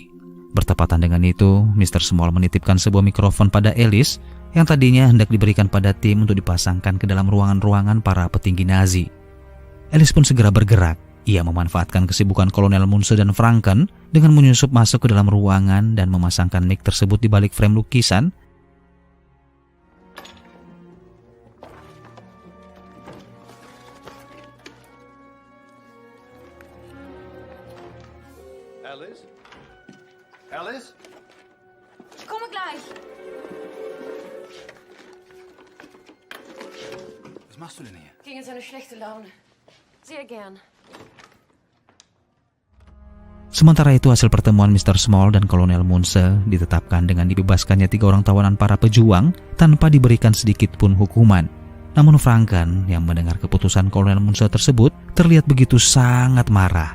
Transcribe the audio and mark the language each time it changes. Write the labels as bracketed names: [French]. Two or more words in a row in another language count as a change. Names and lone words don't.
[Indonesian] Bertepatan dengan itu, Mr. Small menitipkan sebuah mikrofon pada Alice yang tadinya hendak diberikan pada tim untuk dipasangkan ke dalam ruangan-ruangan para petinggi Nazi. Alice pun segera bergerak. Ia memanfaatkan kesibukan Kolonel Munse dan Franken dengan menyusup masuk ke dalam ruangan dan memasangkan mic tersebut di balik frame lukisan. Alice? Alice? [German] Ich komme gleich. Was machst du denn hier? Gegen seine schlechte Laune. Sehr gern. [Indonesian] Sementara itu, hasil pertemuan Mr. Small dan Kolonel Munse ditetapkan dengan dibebaskannya 3 orang tawanan para pejuang tanpa diberikan sedikit pun hukuman. Namun Franken yang mendengar keputusan Kolonel Munse tersebut terlihat begitu sangat marah.